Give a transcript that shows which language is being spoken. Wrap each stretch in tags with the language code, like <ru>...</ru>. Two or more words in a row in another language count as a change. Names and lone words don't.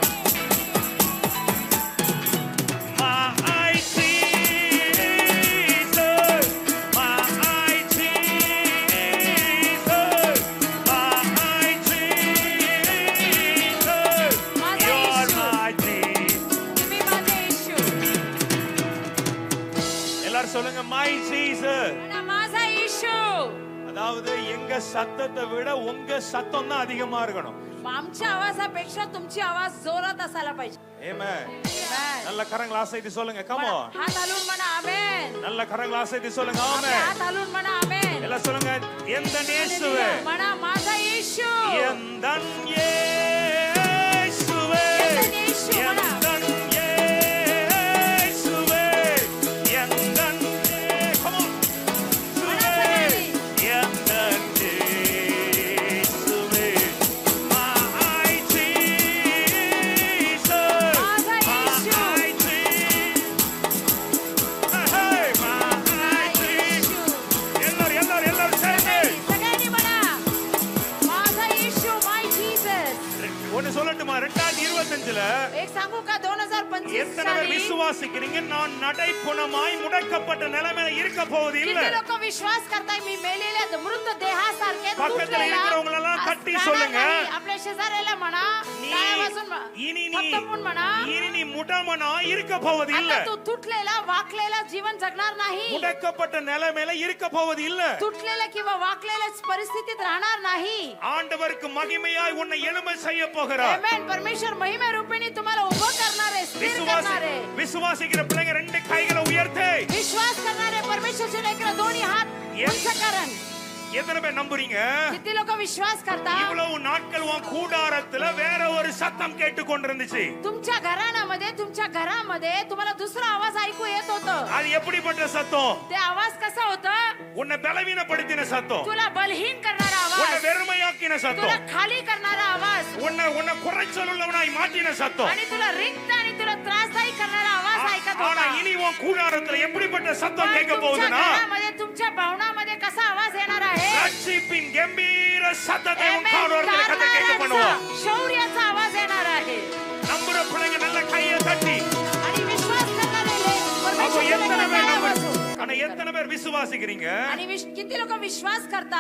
<en>My Jesus, my Jesus, my Jesus, you're my Jesus.</en> <mr>तुम्ही माझे येशू</mr> <ta>எல்லாரும் சொல்லுங்க</ta> <en>my Jesus.</en> <mr>म्हणा माझा येशू</mr> <ta>அதாவது எங்க சத்தத்தை விட உங்க சத்தம் தான் அதிகமா இருக்கணும்.</ta> <mr>आमच्या आवाजापेक्षा तुमची आवाज जोरात असायला पाहिजे</mr> <en>Amen. Amen.</en> <ta>நல்ல கரங்களை அசைத்து சொல்லுங்க.</ta> <en>Come on.</en> <mr>हात हलवून म्हणा आमेन</mr> <ta>நல்ல கரங்களை அசைத்து சொல்லுங்க.</ta> <mr>आपले</mr> <en>Amen.</en> <mr>हात हलवून म्हणा आमेन</mr> <ta>எல்லாம் சொல்லுங்க. எந்த இயேசுவே</ta> <mr>म्हणा माझा येशू</mr> <ta>எந்த இயேசுவே எந்தன் இயேசு म्हणा. எந்த இயேசுவே எந்த</ta> <en>Come on.</en> <mr>म्हणा सगळ्यांनी.</mr> <ta>எந்த இயேசுவே</ta> <en>my Jesus</en> <mr>माझा येशू.</mr> <en>my Jesus hey my Jesus</en> <mr>येशू.</mr> <ta>எல்லாரும் சேர்ந்து</ta> <mr>सगळ्यांनी म्हणा माझा येशू</mr> <en>my Jesus</en> <ta>ஒன்னு சொல்லட்டுமா 2025ல</ta> <mr>एक सांगू का 2025</mr> <ta>எத்தனை பேர்</ta> <mr>साली</mr> <ta>விசுவாசிக்கிறீங்க நான் நடைப்புணமாய் முடக்கப்பட்ட நிலைமையில இருக்க போவது இல்ல</ta> <mr>किती लोक विश्वास करताय मी मेलेल्या मृत देहासारखे</mr> <ta>பக்கத்துல</ta> <mr>तुटलेला</mr> <ta>இருக்கிறவங்க எல்லாம் தட்டி</ta> <mr>असणार</mr> <ta>சொல்லுங்க.</ta> <mr>नाही. आपल्या शेजाऱ्याला म्हणा</mr> <ta>நீ-</ta> <mr>टाळ्या वाजून</mr> <ta>இனி</ta> <mr>थपथपून म्हणा</mr> <ta>நீ முடமனாய் இருக்க போவது இல்ல</ta> <mr>आता तू तुटलेला वाकलेला जीवन जगणार नाही</mr> <ta>முடக்கப்பட்ட நிலைமையில இருக்க போவது இல்ல</ta> <mr>तुटलेल्या किंवा वाकलेल्या परिस्थितीत राहणार नाही</mr> <ta>ஆண்டவருக்கு மகிமையாய் உன்னை எழும்ப செய்ய போகிறார்</ta> <mr>आमेन परमेश्वर महिमे रूपिणी तुम्हाला उभं करणार आहे स्थिर करणार आहे</mr> <ta>விசுவாசிக்கிற பிள்ளைங்க ரெண்டு கைகளை உயர்த்து</ta> <mr>विश्वास करणारे परमेश्वरचे लेकरं दोन्ही हात उंच करण</mr> <ta>எத்தனை பேர் நம்புறீங்க</ta> <mr>किती लोक विश्वास करता</mr> <ta>இவ்வளவு நாட்கள் உன் கூடாரத்துல வேற ஒரு சத்தம் கேட்டு கொண்டிருந்துச்சு</ta> <mr>तुमच्या घरामध्ये तुम्हाला दुसरा आवाज ऐकू येत होतं</mr> <ta>அது எப்படிப்பட்ட சத்தம்</ta> <mr>ते आवाज कसा होता</mr> <ta>உன்னை பலவீனப்படுத்தின சத்தம்</ta> <mr>तुला बलहीन करणारा</mr> <ta>உன்னை</ta> <mr>आवाज</mr> <ta>வெறுமையாக்கின</ta> <mr>तुला</mr> <ta>சத்தம்</ta> <mr>खाली करणारा आवाज</mr> <ta>உன்னை குறைச்சல் உள்ளவனாய் மாற்றின சத்தம்</ta> <mr>आणि तुला रिक्त आणि तुला त्रासदायी करणारा आवाज ऐकत</mr> <ta>ஆனா</ta> <mr>होता</mr> <ta>இனி உன் கூடாரத்துல எப்படிப்பட்ட சத்தம்</ta> <mr>पण</mr> <ta>கேட்க</ta> <mr>तुमच्या</mr> <ta>போகுதுன்னா</ta> <mr>घरामध्ये तुमच्या भावनामध्ये कसा आवाज येणार आहे</mr> <ta>ரட்சிப்பின் கம்பீர சத்தத்தை உன்</ta> <en>Amen.</en> <ta>காதோரத்துல கத்த கேட்க பண்ணுவோம்</ta> <mr>कारणारांचा, शौर्याचा आवाज येणार आहे</mr> <ta>நம்புற பிள்ளைங்க நல்ல கையை தட்டி</ta> <mr>आणि विश्वास करणारे</mr> <ta>அப்போ</ta> <mr>परमेश्वराला</mr> <ta>எத்தனை பேர்</ta> <mr>टाळ्या</mr> <ta>நம்புற</ta> <mr>वाजवून.</mr> <ta>ஆனா எத்தனை பேர் விசுவாசிக்கிறீங்க</ta> <mr>आणि किती लोक विश्वास करता</mr>